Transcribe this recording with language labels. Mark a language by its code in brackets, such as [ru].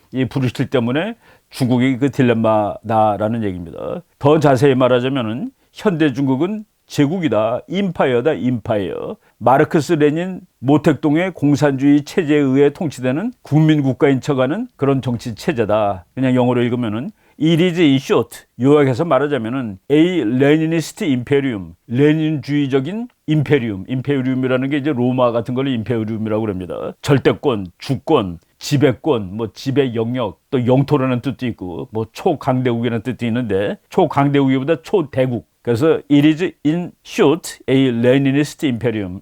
[ko] 이 불일치 때문에 중국이 그 딜레마다라는 얘기입니다. 더 자세히 말하자면은 현대 중국은 제국이다. 임파이어다. 임파이어. 마르크스 레닌 모택동의 공산주의 체제에 의해 통치되는 국민국가인 척하는 그런 정치 체제다. 그냥 영어로 읽으면은 [en] It is in short. [ko] 요약해서 말하자면은 [en] A Leninist imperium. [ko] 레닌주의적인 임페리움. 임페리움이라는 게 이제 로마 같은 걸 임페리움이라고 그럽니다. 절대권, 주권, 지배권, 뭐 지배 영역, 또 영토라는 뜻도 있고 뭐 초강대국이라는 뜻도 있는데 초강대국보다 초대국. 그래서 [en] it is in short a Leninist imperium.